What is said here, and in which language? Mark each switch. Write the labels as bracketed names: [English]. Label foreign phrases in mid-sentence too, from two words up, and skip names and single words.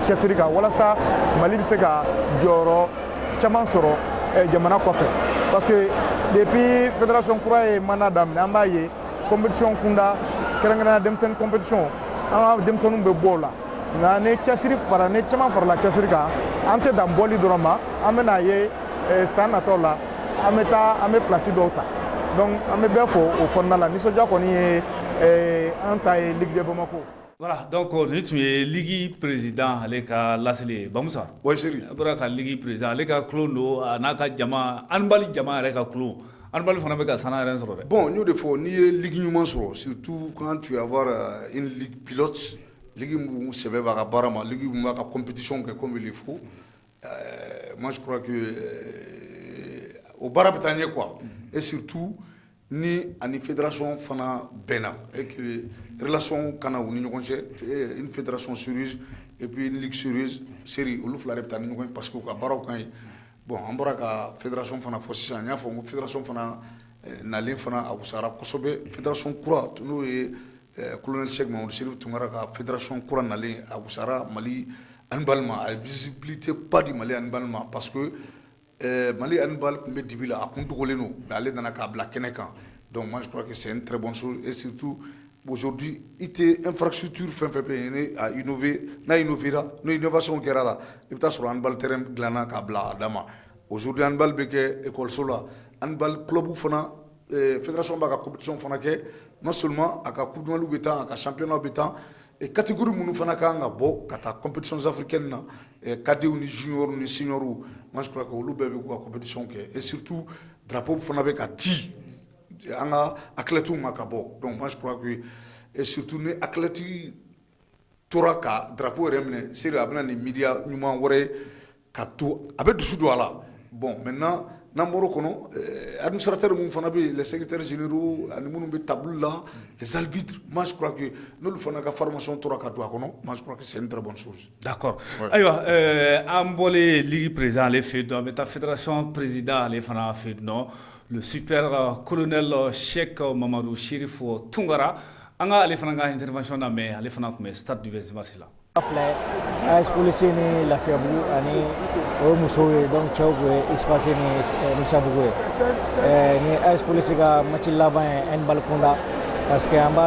[Bambara] cɛsiri kan walasa Mali bɛ se ka jɔyɔrɔ caman sɔrɔ jamana kɔfɛ [French] parce que depuis [Bambara] fédération kura ye mana daminɛ an b'a ye compétition kunda kɛrɛnkɛrɛnnenya denmisɛnnin compétition an ka denmisɛnninw bɛ bɔ o la nka ni cɛsiri fara ni caman farala cɛsiri kan an tɛ dan bɔli dɔrɔn ma an bɛ n'a ye san nataw la an bɛ taa an bɛ place dɔw ta donc an bɛ bɛɛ fo o kɔnɔna la nisɔndiya kɔni ye an ta ye Ligue de Bamako. Voilà, donc ni tun ye Ligue président ale ka laseli ye Bamusa. [French] Oui, chérie. [Bambara] A bɔra ka Ligue président ale ka kulon don a n'a ka jama handball jama yɛrɛ ka kulon handball fana bɛ ka sanu yɛrɛ sɔrɔ dɛ. Bon, n y'o de fɔ n'i ye ligue ɲuman sɔrɔ [French] surtout quand tu vas avoir une ligue pilote [Bambara] ligue mun sɛbɛ b'a ka baara ma ligue mun b'a ka compétition kɛ [French] comme il faut moi je crois que [Bambara] o baara bɛ taa ɲɛ quoi [French] et surtout [Bambara] ni ani fédération fana bɛnna [French] et que relation [Bambara] kana u ni ɲɔgɔn cɛ [French] une fédération sérieuse et puis une ligue sérieuse série [Bambara] olu fila de bɛ taa ni ɲɔgɔn ye [French] parce que [Bambara] u ka baaraw ka ɲi bon an bɔra ka fédération fana fɔ sisan n y'a fɔ n ko fédération fana nalen fana a wusara kosɛbɛ fédération kura n'o ye colonel Cheikh Mamadou Cherif Tunkara ka fédération kura nalen a wusara Mali handball ma a [French] visibilité pas du [Bambara] Mali handball ma [French] parce que [Bambara] Mali handball tun bɛ dibi la a kun dogolen don mais ale nana k'a bila kɛnɛ kan [French] donc moi je crois que c'est une très bonne chose et surtout aujourd'hui [Bambara] i tɛ infrastructure fɛn fɛn bɛ yen ne a innové n'a innovera n'o innovation kɛra la i bɛ taa sɔrɔ handball terrain dilanna k'a bila a dama aujourd'hui handball bɛ kɛ école la handball club fana fédération b'a ka compétition fana kɛ [French] non seulement [Bambara] a ka [French] coupe du monde [Bambara] bɛ tan a ka championnat bɛ tan [French] et catégorie [Bambara] minnu fana kan ka bɔ ka taa [French] compétitions africaines [Bambara] na cadeau ni junior ni senior [French] moi je crois que [Bambara] olu bɛɛ bɛ k'u ka compétition kɛ [French] et surtout drapeau [Bambara] fana bɛ ka di an ka athlètes ma ka bɔ [French] donc moi je crois que et surtout [Bambara] ni athlètes tora ka drapeau yɛrɛ minɛ seri a bɛna ni media ɲuman wɛrɛ ka to a bɛ dusu don a la [French] bon maintenant [Bambara] n'an bɔra o kɔnɔ administrateurs minnu fana bɛ yen [French] les secrétaires généraux [Bambara] ani minnu bɛ table la [French] les arbitres moi je crois que [Bambara] n'olu fana ka formation tora ka don a kɔnɔ [French] moi je crois que c'est une très bonne chose. [Bambara] D'accord ayiwa an bɔlen Ligue président ale fɛ yen nɔ an bɛ taa fédération président ale fana fɛ yen nɔ [French] le super colonel [Bambara] Cheikh Mamadou Cherif Tunkara an ka ale fana ka intervention lamɛn ale fana tun bɛ stade du 20 mars la. filɛ AS Police ni Lafiyabugu ani o musow ye donc cɛw bɛ espace ni Musabugu ye ni AS Police ka match laban ye handball kunda [French] parce que [Bambara] an b'a